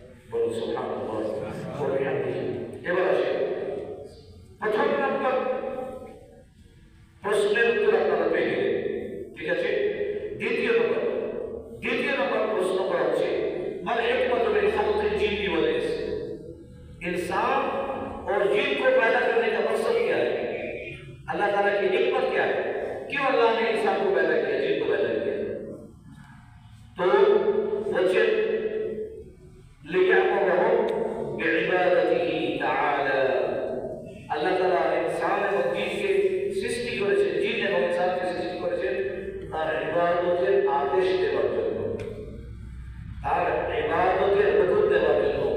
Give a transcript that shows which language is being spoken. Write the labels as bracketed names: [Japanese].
[Bangla] বলুন সুবহানাল্লাহ ওয়া বিহামদিহি। এবার আসে প্রথম নাম্বার প্রশ্নের উত্তর আপনারা পেয়ে গেলেন, ঠিক আছে। দ্বিতীয় নম্বর প্রশ্ন করা হচ্ছে, [Arabic] মাল হিকমত মিন খালকিল জিন্নি ওয়াল ইনস, [Hindi] इंसान और जिन को पैदा करने का मकसद क्या है? अल्लाह ताला की हिकमत क्या है? क्यों अल्लाह ने इंसान को पैदा किया, जिन को पैदा किया? तो वजह [Arabic] लियामुरहुम बिइबादतिही ताआला, [Hindi] अल्लाह ताला इंसान और जिन के [Bangla] সৃষ্টি করেছেন, জিন এবং ইনসানকে সৃষ্টি করেছেন তার ইবাদতের আদেশ দেওয়ার জন্য, তার ইবাদতের হুকুম দেওয়ার জন্য।